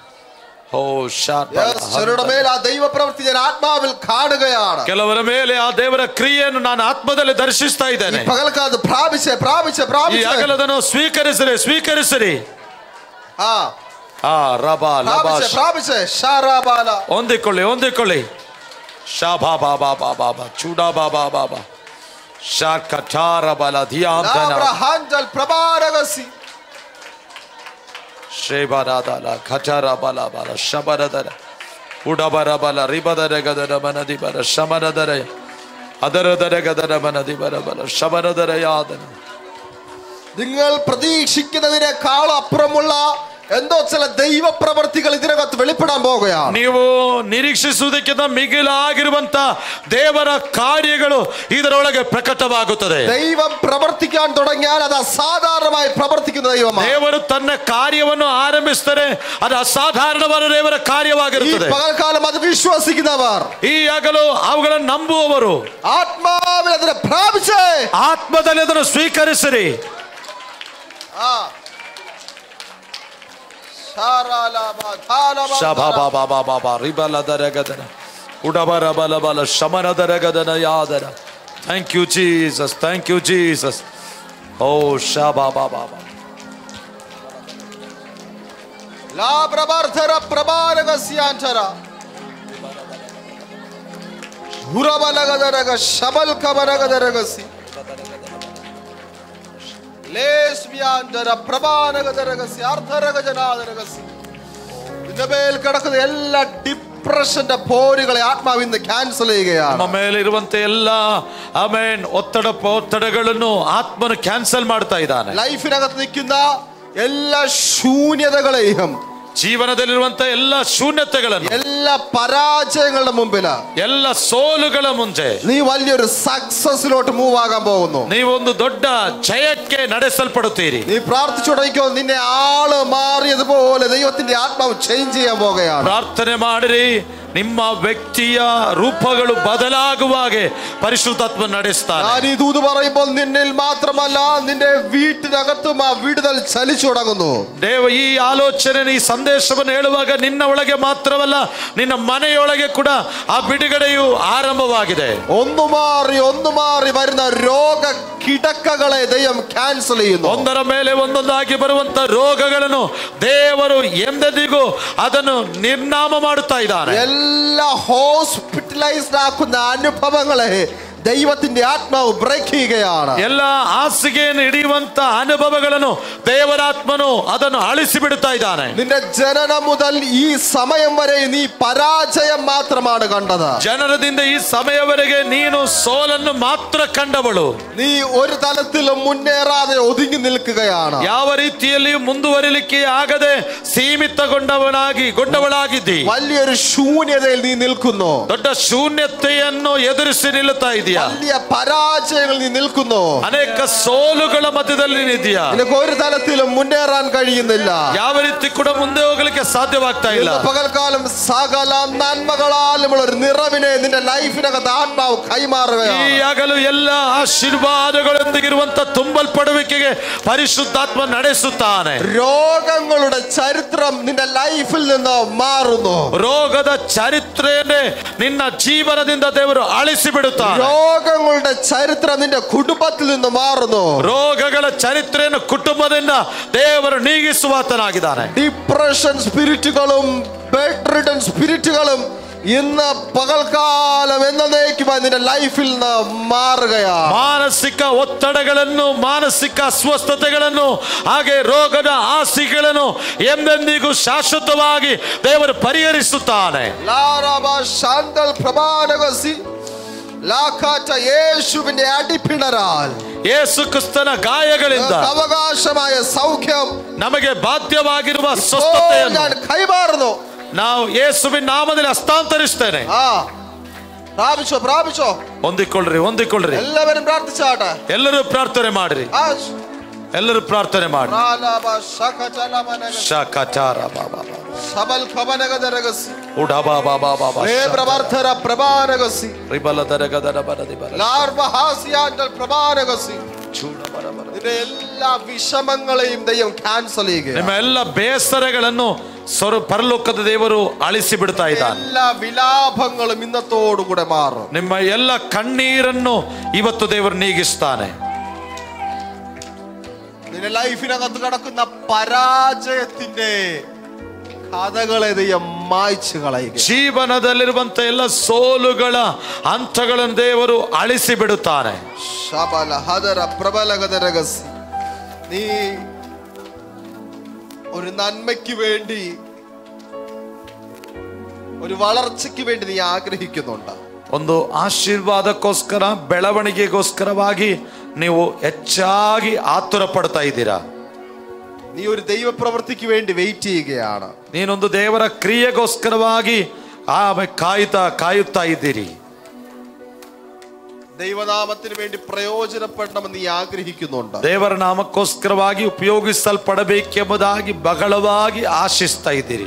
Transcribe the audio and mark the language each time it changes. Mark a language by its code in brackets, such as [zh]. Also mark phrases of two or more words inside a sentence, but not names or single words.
[kn] ಕೆಲವರ ಮೇಲೆ ಆ ದೇವರ ಕ್ರಿಯೆಯನ್ನು ನಾನು ಆತ್ಮದಲ್ಲಿ ದರ್ಶಿಸ್ತಾ ಇದ್ದೇನೆ. ಅದನ್ನು ಸ್ವೀಕರಿಸಿರಿ. ಹೊಂದಿಕೊಳ್ಳಿ. ಶಾಬಾ ಬಾಬಾ ಬಾಬಾ ಚೂಡಾ ಬಾಬಾ ಬಾಬಾ ಶಾಕಟಾರ ಬಲ ಧಿಯಾಂತನ ಶ್ರೇಬರಾದಲ ಖಚರ ಬಲ ಬಲ ಶಬರದರ ಉಡಬರ ಬಲ ರಿಬದರ ಗದರ ಮನದಿ ಬರ ಶಮರದರ ಅದರದರ ಗದರ ಮನದಿ ಬರ ಬಲ ಶಬರದರ ಯಾದನ. [ml] നിങ്ങൾ പ്രതീക്ഷിക്കുന്നതിനേക്കാൾ അപ്പുറമുള്ള എന്തോ ചില ദൈവ പ്രവർത്തികൾ ഇതിനകത്ത് വെളിപ്പെടാൻ പോകുകയാണ്. [kn] ನೀವು ನಿರೀಕ್ಷಿಸುವುದಕ್ಕಿಂತ ಮಿಗಿಲಾಗಿರುವಂತ ದೇವರ ಕಾರ್ಯಗಳು ಇದರೊಳಗೆ ಪ್ರಕಟವಾಗುತ್ತದೆ. [ml] ദൈവം പ്രവർത്തിക്കാൻ തുടങ്ങിയാൽ അത് അസാധാരണമായി പ്രവർത്തിക്കുന്ന ദൈവമാണ്. [kn] ದೇವರು ತನ್ನ ಕಾರ್ಯವನ್ನು ಆರಂಭಿಸಿದರೆ ಅದು ಅಸಾಧಾರಣವಾದ ದೇವರ ಕಾರ್ಯವಾಗಿರುತ್ತದೆ. [ml] ഈ പകൽക്കാലം അത് വിശ്വസിക്കുന്നവർ, [kn] ಈ ಹಗಲು ಅವುಗಳನ್ನು ನಂಬುವವರು [ml] ആത്മാവിൽ അതിനെ പ്രാപിച്ചേ, [kn] ಆತ್ಮದಲ್ಲಿ ಅದನ್ನು ಸ್ವೀಕರಿಸಿರಿ. [en] Thank you Jesus. Oh Shaba Baba La Brabardhara Prabaragasiantara Hurabalagadaga Shabal Kabaragadagasi ലേസ്മിയാന്തര പ്രഭാനഗതരഗസി അർദ്ധരഗജനാദരഗസി. [ml] ഇതിന്റെ മേൽ കിടക്കുന്ന എല്ലാ ഡിപ്രഷന്റെ പോരുകളെ ആത്മാവ് ഇന്ന് ക്യാൻസൽ ചെയ്യുകയാണ്. [kn] ನಮ್ಮ ಮೇಲೆ ಇರುವಂತ ಎಲ್ಲ ಆಮೆನ್ ಒತ್ತಡಗಳನ್ನು ಆತ್ಮನು ಕ್ಯಾನ್ಸಲ್ ಮಾಡ್ತಾ ಇದ್ದಾನೆ. [ml] ലൈഫിനകത്ത് നിൽക്കുന്ന എല്ലാ ശൂന്യതകളെയും, [kn] ಜೀವನದಲ್ಲಿರುವಂತ ಎಲ್ಲ ಶೂನ್ಯತೆಗಳನ್ನು, [ml] ಎಲ್ಲ പരാജയങ്ങളുടെ മുമ്പിൽ, [kn] ಎಲ್ಲ ಸೋಲುಗಳ ಮುಂಚೆ [ml] നീ വലിയൊരു സക്സസിലോട്ട് മൂവ് ആകാൻ പോകുന്നു. [kn] ನೀವೊಂದು ದೊಡ್ಡ ಜಯಕ್ಕೆ ನಡೆಸಲ್ಪಡುತ್ತೀರಿ. [ml] നീ പ്രാർത്ഥിച്ചുടങ്ങിക്കോ, നിന്നെ ആള് മാറിയതുപോലെ ദൈവത്തിന്റെ ആത്മാവ് ചേഞ്ച് ചെയ്യാൻ പോകുകയാണ്. [kn] ಪ್ರಾರ್ಥನೆ ಮಾಡಿರಿ, ನಿಮ್ಮ ವ್ಯಕ್ತಿಯ ರೂಪಗಳು ಬದಲಾಗುವ ಹಾಗೆ ಪರಿಶುದ್ಧಾತ್ಮ ನಡೆಸ್ತಾನೆ. [ml] ഞാൻ ഈ ദൂത് പറയുമ്പോൾ നിന്നിൽ മാത്രമല്ല നിന്റെ വീട്ടിനകത്തും ആ വിടുതൽ ചലിച്ചു തുടങ്ങുന്നു. [kn] ದೇವ ಈ ಆಲೋಚನೆ ಈ ಸಂದೇಶವನ್ನು ಹೇಳುವಾಗ ನಿನ್ನ ಒಳಗೆ ಮಾತ್ರವಲ್ಲ ನಿನ್ನ ಮನೆಯೊಳಗೆ ಕೂಡ ಆ ಬಿಡುಗಡೆಯು ಆರಂಭವಾಗಿದೆ. [ml] ഒന്ന് മാറി വരുന്ന രോഗ കിടക്കകളെ ദൈവം ക്യാൻസൽ ചെയ്യുന്നു. [kn] ಒಂದರ ಮೇಲೆ ಒಂದೊಂದಾಗಿ ಬರುವಂತ ರೋಗಗಳನ್ನು ದೇವರು ಎಂದೆಂದಿಗೂ ಅದನ್ನು ನಿರ್ನಾಮ ಮಾಡುತ್ತಾ ಇದ್ದಾನೆ. [ml] എല്ലാ ഹോസ്പിറ്റലൈസ്ഡ് ആക്കുന്ന അനുഭവങ്ങളെ ദൈവത്തിന്റെ ആത്മാവ് ബ്രേക്ക് ചെയ്യുകയാണ്. [kn] ಎಲ್ಲ ಹಾಸಿಗೆಯನ್ನು ಹಿಡಿಯುವಂತ ಅನುಭವಗಳನ್ನು ದೇವರಾತ್ಮನು ಅದನ್ನು ಅಳಿಸಿ ಬಿಡುತ್ತಾ ಇದ್ದಾನೆ. [ml] നിന്റെ ജനനം മുതൽ ഈ സമയം വരെ നീ പരാജയം മാത്രമാണ് കണ്ടത്. [kn] ಜನನದಿಂದ ಈ ಸಮಯವರೆಗೆ ನೀನು ಸೋಲನ್ನು ಮಾತ್ರ ಕಂಡವಳು. [ml] നീ ഒരു തലത്തിലും മുന്നേറാതെ ഒതുങ്ങി നിൽക്കുകയാണ്. [kn] ಯಾವ ರೀತಿಯಲ್ಲಿ ಮುಂದುವರಿಲಿಕ್ಕೆ ಆಗದೆ ಸೀಮಿತಗೊಂಡವಳಾಗಿದ್ದಿ. [ml] വലിയൊരു ശൂന്യതയിൽ നീ നിൽക്കുന്നു. [kn] ದೊಡ್ಡ ಶೂನ್ಯತೆಯನ್ನು ಎದುರಿಸಿ ನಿಲ್ಲುತ್ತಾ ಇದ್ದೀಯ. ಇದೆಯಾ? [ml] വലിയ പരാജയങ്ങൾ നീ നിൽക്കുന്നു. [kn] ಅನೇಕ ಸೋಲುಗಳ ಮಧ್ಯದಲ್ಲಿ ನೀನಿದೆಯಾ? [ml] നിനക്ക് ഒരു തലത്തിലും മുന്നേറാൻ കഴിയുന്നില്ല. [kn] ಯಾವ ರೀತಿ ಕೂಡ ಮುಂದೆ ಹೋಗಲಿಕ್ಕೆ ಸಾಧ್ಯವಾಗ್ತಾ ಇಲ್ಲ. [ml] പകൽക്കാലം സകല നന്മകളാലുമുള്ള ഒരു നിറവിനെ നിന്റെ ലൈഫിനകത്ത് ആത്മാവ് കൈമാറുകയാണ്. [kn] ಈ ಹಗಲು ಎಲ್ಲ ಆಶೀರ್ವಾದಗಳೊಂದಿಗಿರುವಂತ ತುಂಬಲ್ಪಡುವಿಕೆಗೆ ಪರಿಶುದ್ಧಾತ್ಮ ನಡೆಸುತ್ತಾನೆ. [ml] രോഗങ്ങളുടെ ചരിത്രം നിന്റെ ലൈഫിൽ നിന്ന് മാറുന്നു. [kn] ರೋಗದ ಚರಿತ್ರೆಯನ್ನೇ ನಿನ್ನ ಜೀವನದಿಂದ ದೇವರು ಅಳಿಸಿ ಬಿಡುತ್ತಾನೆ. [ml] രോഗങ്ങളുടെ ചരിത്രം നിന്റെ കുടുംബത്തിൽ നിന്ന് മാറുന്നു. [kn] ರೋಗಗಳ ಚರಿತ್ರೆಯನ್ನು ಕುಟುಂಬದಿಂದ ದೇವರು ನೀಗಿಸುವಾತನಾಗಿದ್ದಾನೆ. [ml] ഡിപ്രഷൻ സ്പിരിറ്റുകളും [en] bed ridden [ml] സ്പിരിറ്റുകളും ഇന്ന് പകൽക്കാലം എന്നേക്കുമായി നിന്റെ ലൈഫിൽ നിന്ന് മാറുകയാണ്. [kn] ಮಾನಸಿಕ ಒತ್ತಡಗಳನ್ನು, ಮಾನಸಿಕ ಅಸ್ವಸ್ಥತೆಗಳನ್ನು, ಹಾಗೆ ರೋಗದ ಆಸೆಗಳನ್ನು ಎಂದೆಂದಿಗೂ ಶಾಶ್ವತವಾಗಿ ದೇವರು ಪರಿಹರಿಸುತ್ತಾನೆ. [ml] യേശുവിന്റെ അടിപ്പിണരാൽ, [kn] ಯೇಸು ಕ್ರಿಸ್ತನ ಗಾಯಗಳಿಂದ [ml] അവകാശമായ സൗഖ്യം [kn] ನಮಗೆ ಬಾಧ್ಯವಾಗಿರುವ ಸ್ವಸ್ಥತೆಯನ್ನು [ml] ഞാൻ കൈമാറുന്നു. [kn] ನಾವು ಯೇಸುವಿನ ನಾಮದಲ್ಲಿ ಹಸ್ತಾಂತರಿಸ್ತೇನೆ. [ml] പ്രാപിച്ചോ പ്രാപിച്ചോ. [kn] ಹೊಂದಿಕೊಳ್ಳ್ರಿ ಹೊಂದಿಕೊಳ್ಳ್ರಿ. [ml] എല്ലാവരും പ്രാർത്ഥിച്ചാട്ടെ. [kn] ಎಲ್ಲರೂ ಪ್ರಾರ್ಥನೆ ಮಾಡ್ರಿ. ಎಲ್ಲರೂ ಪ್ರಾರ್ಥನೆ ಮಾಡಿ. [ml] എല്ലാ വിഷമങ്ങളെയും ദൈവം ക്യാൻസൽ ചെയ്യുക. [kn] ನಿಮ್ಮ ಎಲ್ಲ ಬೇಸರಗಳನ್ನು ಪರಲೋಕದ ದೇವರು ಅಳಿಸಿ ಬಿಡ್ತಾ ಇದ್ದಾನೆ. [ml] എല്ലാ വിലാപങ്ങളും ഇന്നത്തോടുകൂടെ മാറും. [kn] ನಿಮ್ಮ ಎಲ್ಲ ಕಣ್ಣೀರನ್ನು ಇವತ್ತು ದೇವರು ನೀಗಿಸ್ತಾನೆ. [ml] നിന്റെ ലൈഫിനകത്ത് കിടക്കുന്ന പരാജയത്തിന്റെ കഥകളെ ദൈവം മായ്ച്ചു കളയുക. [kn] ಜೀವನದಲ್ಲಿರುವಂತ ಎಲ್ಲ ಸೋಲುಗಳ ಹಂತಗಳನ್ನು ದೇವರು ಅಳಿಸಿ ಬಿಡುತ್ತಾನೆ. ಶಬಲ ಹದರ ಪ್ರಬಲಗದರಗಸ್. [ml] നീ ഒരു നന്മയ്ക്ക് വേണ്ടി, ഒരു വളർച്ചയ്ക്ക് വേണ്ടി നീ ആഗ്രഹിക്കുന്നുണ്ട്. [kn] ಒಂದು ಆಶೀರ್ವಾದಕ್ಕೋಸ್ಕರ, ಬೆಳವಣಿಗೆಗೋಸ್ಕರವಾಗಿ ನೀವು ಹೆಚ್ಚಾಗಿ ಆತುರ ಪಡ್ತಾ ಇದ್ದೀರಾ. [ml] നീ ഒരു ദൈവ പ്രവൃത്തിക്ക് വേണ്ടി വെയിറ്റ് ചെയ്യുകയാണ്. [kn] ನೀನೊಂದು ದೇವರ ಕ್ರಿಯೆಗೋಸ್ಕರವಾಗಿ ಕಾಯುತ್ತಾ ಇದ್ದೀರಿ. [ml] ദൈവനാമത്തിന് വേണ്ടി പ്രയോജനപ്പെടണമെന്ന് നീ ആഗ്രഹിക്കുന്നുണ്ട്. [kn] ದೇವರ ನಾಮಕ್ಕೋಸ್ಕರವಾಗಿ ಉಪಯೋಗಿಸಲ್ಪಡಬೇಕೆಂಬುದಾಗಿ ಬಹಳವಾಗಿ ಆಶಿಸ್ತಾ ಇದ್ದೀರಿ.